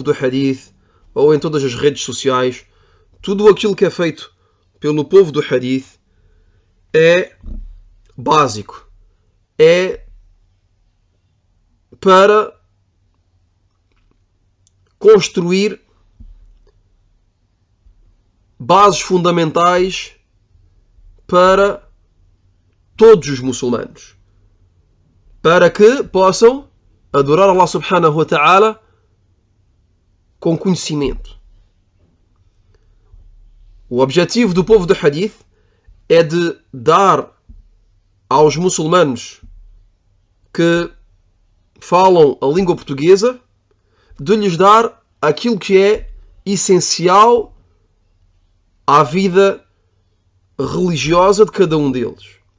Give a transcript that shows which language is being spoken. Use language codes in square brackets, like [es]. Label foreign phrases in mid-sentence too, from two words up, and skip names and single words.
[pt] do Hadith ou em todas as redes sociais, tudo aquilo que é feito pelo povo do Hadith é básico, é para construir bases fundamentais para todos os muçulmanos. para que possam adorar Allah [ar] سبحانه وتعالى [pt] com conhecimento. O objetivo do povo do Hadith é de dar aos muçulmanos que falam a língua portuguesa, de lhes dar aquilo que é essencial à vida religiosa de cada um deles.